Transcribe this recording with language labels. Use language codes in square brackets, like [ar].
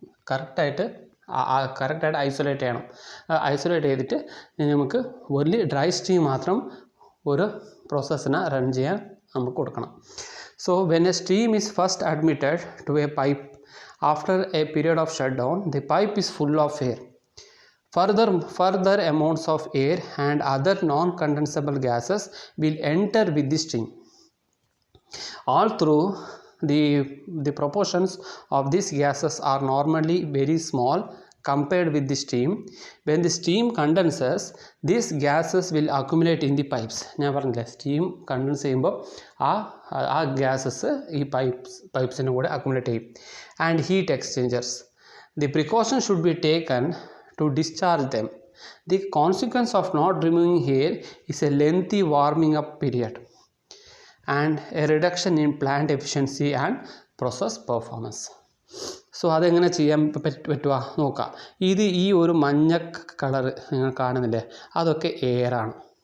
[ml] കറക്റ്റായിട്ട് ഐസൊലേറ്റ് ചെയ്യണം. ഐസൊലേറ്റ് ചെയ്തിട്ട് നമുക്ക് വലിയ ഡ്രൈ സ്റ്റീം മാത്രം ഒരു പ്രോസസ്സിനെ റൺ ചെയ്യാൻ നമുക്ക് കൊടുക്കണം. [en] So when a steam is first admitted to a pipe after a period of shut down, the pipe is full of air. Further amounts of air and other non-condensable gases will enter with the stream. Although the proportions of these gases are normally very small compared with the steam, when the steam condenses, these gases will accumulate in the pipes. [ml] ഞാൻ പറഞ്ഞില്ലേ, steam contents ചെയ്യുമ്പോൾ ആ gases ഈ പൈപ്സിൻ്റെ കൂടെ accumulate ചെയ്യും. [en] And heat exchangers, the precaution should be taken to discharge them. The consequence of not removing air is a lengthy warming up period and a reduction in plant efficiency and process performance. [ml] So അതെങ്ങനെ ചെയ്യാൻ പറ്റുക നോക്കാം. ഈ ഒരു മഞ്ഞ colour നിങ്ങൾ കാണുന്നില്ലേ, അതൊക്കെ എയറാണ്.